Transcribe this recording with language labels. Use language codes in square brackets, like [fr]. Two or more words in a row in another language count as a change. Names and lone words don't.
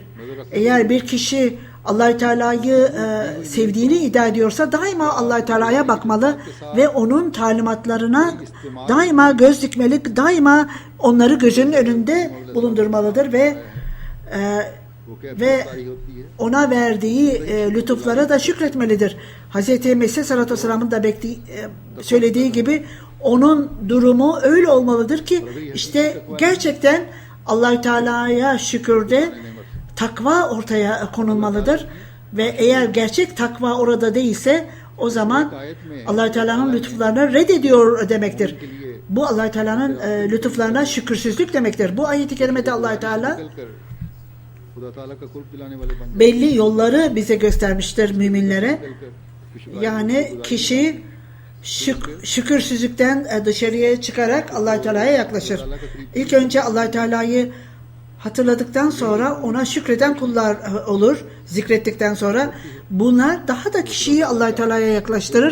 [tr] Eğer bir kişi Allah-u Teala'yı sevdiğini iddia ediyorsa daima Allah-u Teala'ya bakmalı ve onun talimatlarına daima göz dikmeli, daima onları gözünün önünde bulundurmalıdır ve [ur] وہ کیفیت ve ساری ہوتی ہے [tr] ona verdiği lütuflara da şükretmelidir. Hz. Mesih [ar] صلى الله عليه وسلم [tr] de söylediği gibi onun durumu öyle olmalıdır ki işte gerçekten Allah-u Teala'ya şükürde takva ortaya konulmalıdır ve eğer gerçek takva orada değilse o zaman Allah-u Teala'nın lütuflarını reddediyor demektir. Bu Allah-u Teala'nın lütuflarına şükürsüzlük demektir. Bu ayet-i kerimede Allah-u Teala [ur] خدا تعالیٰ کا قرب دلانے والے بن جاتے [tr] belli yolları bize göstermiştir müminlere. Yani kişi şükürsüzlükten dışarıya çıkarak Allah-u Teala'ya yaklaşır. İlk önce Allah-u Teala'yı hatırladıktan sonra ona şükreden kullar olur. Zikrettikten sonra bunlar daha da kişiyi Allah-u Teala'ya yaklaştırır.